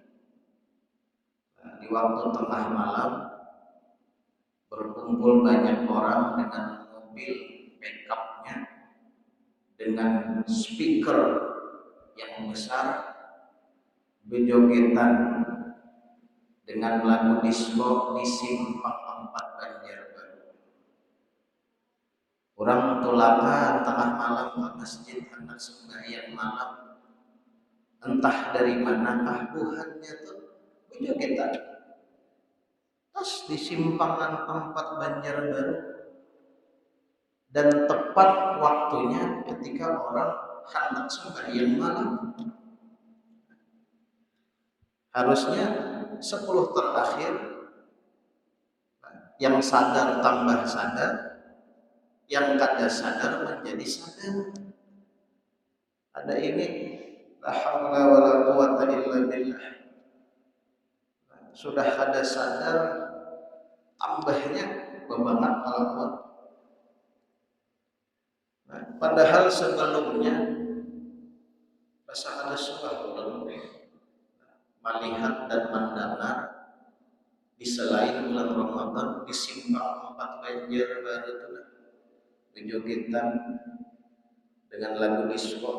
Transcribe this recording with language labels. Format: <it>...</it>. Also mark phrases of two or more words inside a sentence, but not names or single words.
<bjn>di waktu tengah malam berkumpul banyak orang dengan mobil pickupnya, dengan speaker yang besar, bejogetan dengan lagu disco di simpang 4 Banjarbaru. Orang tulakan tengah malam ke masjid hendak sembahyang malam, entah dari manakah buhannya tuh bejogetan pas di simpangan 4 Banjarbaru, dan tepat waktunya ketika orang hendak sembahyang malam. Harusnya 10 terakhir yang sadar tambah sadar, yang kada sadar menjadi sadar. Ada ini,</bjn> <ar>لا حول ولا قوة إلا بالله.</ar> <bjn>Sudah kada sadar, tambahnya bebangat kalau padahal sebelumnya rasa kada suah melihat dan mendengar di selain bulan Ramadan di simpang 4 Banjarbaru itu bejogetan dengan lagu disco.</bjn>